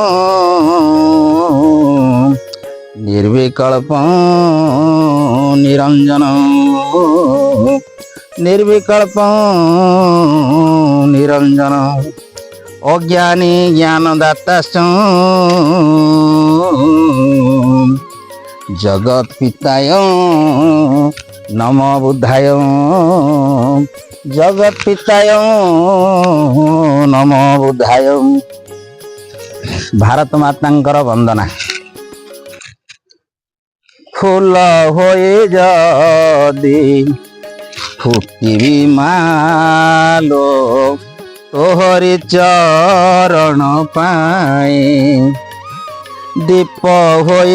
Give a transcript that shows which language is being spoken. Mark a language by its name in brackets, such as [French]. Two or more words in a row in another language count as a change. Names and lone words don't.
[Sanskrit] निर्विकल्प निरंजन निर्विकल्प निरंजन अज्ञानी ज्ञानदाताश्च जगत पिताय नमो बुद्धाय जगत पिताय नमो बुद्धाय। [Assamese] ভাৰত মাতাংকৰ বন্দনা। ফুল হোৱে যদি ফুটিবি মালো তোহৰি চৰণ পায়ে দীপ হোৱে